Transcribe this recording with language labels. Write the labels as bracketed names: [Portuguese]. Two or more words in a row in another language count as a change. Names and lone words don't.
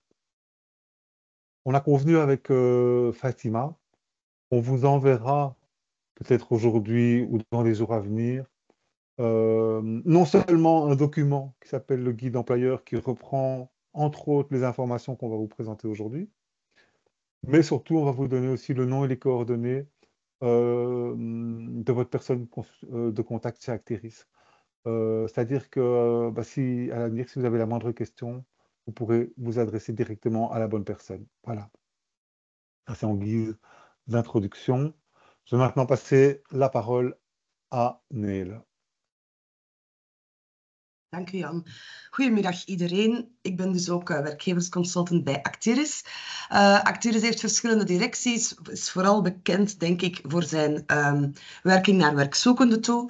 [French] On a convenu avec Fatima, on vous enverra peut-être aujourd'hui ou dans les jours à venir, non seulement un document qui s'appelle le guide employeur qui reprend entre autres les informations qu'on va vous présenter aujourd'hui, mais surtout on va vous donner aussi le nom et les coordonnées de votre personne de contact chez Actiris. C'est-à-dire que si, à l'avenir, si vous avez la moindre question, vous pourrez vous adresser directement à la bonne personne. Voilà, ça c'est en guise d'introduction. Je vais maintenant passer la parole à Nele. [Dutch] Dank u, Jan. Goedemiddag iedereen. Ik ben dus ook werkgeversconsultant bij Actiris. Actiris heeft verschillende directies, is vooral bekend, denk ik, voor zijn werking naar werkzoekenden toe.